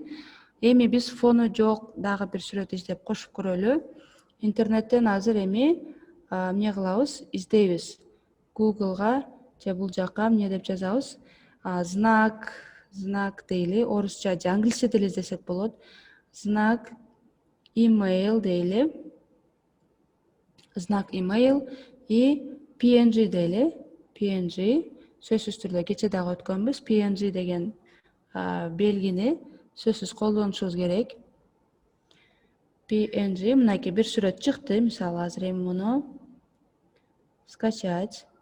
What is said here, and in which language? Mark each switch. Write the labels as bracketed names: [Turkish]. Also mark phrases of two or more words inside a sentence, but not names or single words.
[Kyrgyz] Эми биз фону жок дагы бир сүрөт издеп кошуп көрөлү. Интернеттен азыр эми эмне кылабыз? Издейбиз. Google'га же бул жака эмне деп жазабыз? Знак дейли, орусча же англисче деле издесек болот. Знак email дейли. Знак email и PNG дейли. PNG сөзсүз түрдө кече дагы өткөнбүз. PNG деген белгини сөзсүз колдонушубуз керек. PNG мынакей бир сүрөт чыкты. Мисалы азыр эми муну скачать.